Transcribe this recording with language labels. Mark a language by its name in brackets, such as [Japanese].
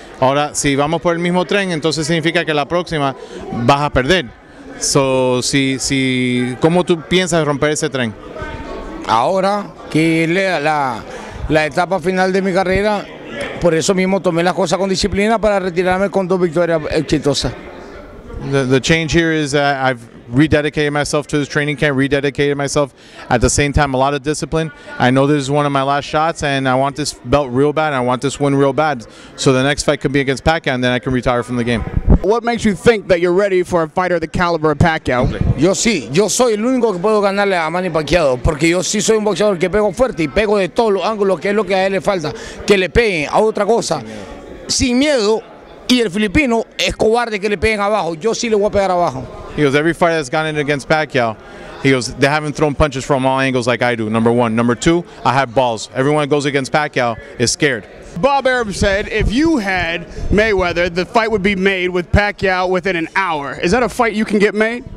[Spanish] Ahora, si vamos por el mismo tren, entonces significa que la próxima vas a perder. So, ¿cómo tú piensas romper ese tren? Ahora que es la etapa final de mi carrera, por eso mismo tomé las cosas con disciplina para retirarme con 2 victorias exitosas. [English] The change here is I've rededicated myself to this training camp, rededicated myself at the same time, a lot of discipline. I know this is one of my last shots and I want this belt real bad, and I want this win real bad. So the next fight could be against Pacquiao and then I can retire from the game. What makes you think that you're ready for a fighter the caliber of Pacquiao? [Spanish] Yo sí, yo soy el único que puedo ganarle a Manny Pacquiao, porque yo sí soy un boxeador que pego fuerte y pego de todos los ángulos, que es lo que a él le falta, que le peguen a otra cosa, sin miedo. Y el filipino es cobarde que le peguen abajo. Yo sí le voy a pegar abajo. [English] He goes, every fight that's gone in against Pacquiao, he goes, they haven't thrown punches from all angles like I do, number one. Number two, I have balls. Everyone that goes against Pacquiao is scared. Bob Arab said if you had Mayweather, the fight would be made with Pacquiao within an hour. Is that a fight you can get made?